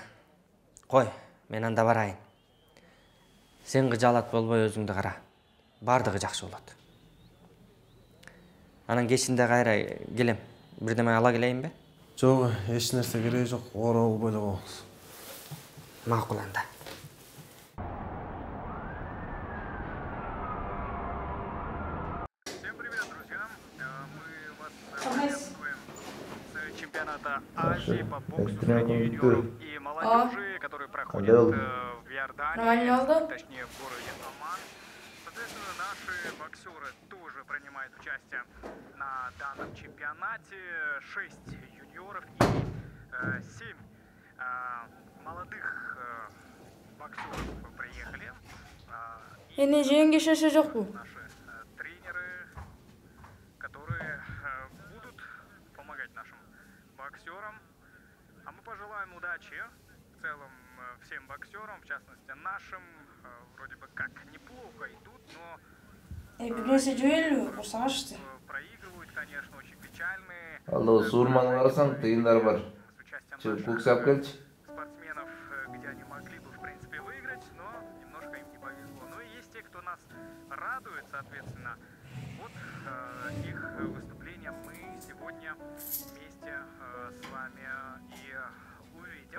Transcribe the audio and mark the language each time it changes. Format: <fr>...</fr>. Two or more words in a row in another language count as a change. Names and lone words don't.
<ky>Кой, мен анда барайын. Сен кыжаалат болбой өзүңдү кара. Бардыгы жакшы болот. Анан кечинде кайра келем. Бирдеме ала келейинби? Жок, эч нерсе кереги жок. Ора болбой эле коебуз. Макул анда.</ky> <ru>Чемпионата Азии по боксу среди юниоров и молодежи, который проходит в Иордании, точнее в городе Оман. Соответственно, наши боксеры тоже принимают участие на данном чемпионате. 6 юниоров и 7 молодых боксеров приехали. Эне жеңге шеше жок бу. Наши тренеры, которые будут помогать нашим боксерам. А мы пожелаем удачи в целом всем боксерам, в частности нашим. Вроде бы как неплохо идут, но проигрывают, конечно, очень печальные.</ru> <ky>Алло, сурманы карасаң, тыйындар бар. Куксы алып келчи.</ky> <ru>Спортсменов, где они могли бы, в принципе, выиграть, но немножко им не повезло. Ну и есть те, кто нас радует, соответственно. Вот их выступления мы сегодня вместе с вами и увидим.</ru>